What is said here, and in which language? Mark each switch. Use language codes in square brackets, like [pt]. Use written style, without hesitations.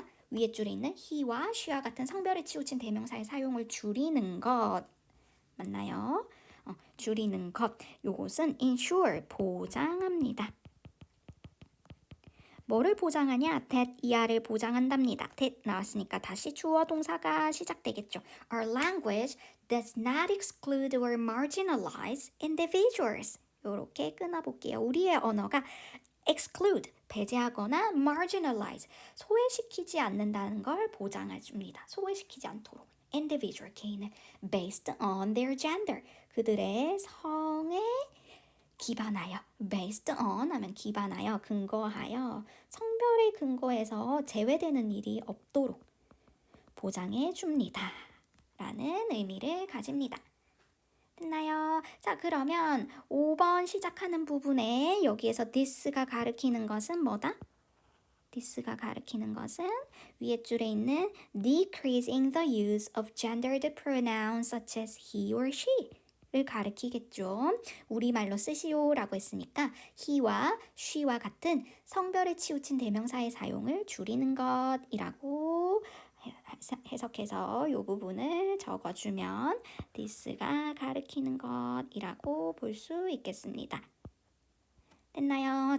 [ko] 위에 줄에 있는 he와 she와 같은 성별에 치우친 대명사의 사용을 줄이는 것. 맞나요? 줄이는 것. 요것은 ensure, 보장합니다. 뭐를 보장하냐? that 이하를 보장한답니다. that 나왔으니까 다시 주어 동사가 시작되겠죠. [en] Our language does not exclude or marginalize individuals. [ko] 이렇게 끊어볼게요. 우리의 언어가 exclude, 배제하거나 marginalize, 소외시키지 않는다는 걸 보장해줍니다. 소외시키지 않도록. individual, 개인을 [en] based on their gender, [ko] 그들의 성에 기반하여, based on 하면 기반하여, 근거하여, 성별에 근거해서 제외되는 일이 없도록 보장해 줍니다. 라는 의미를 가집니다. 됐나요? 자, 그러면 5번 시작하는 부분에 여기에서 this가 가리키는 것은 뭐다? [en] this가 [ko] 가리키는 것은 위에 줄에 있는 [en] decreasing the use of gendered pronouns such as he or she [ko] 를 가리키겠죠. 우리말로 쓰시오라고 했으니까 he와 she와 같은 성별에 치우친 대명사의 사용을 줄이는 것이라고 해석해서 이 부분을 적어주면 this가 가리키는 것이라고 볼 수 있겠습니다. 됐나요?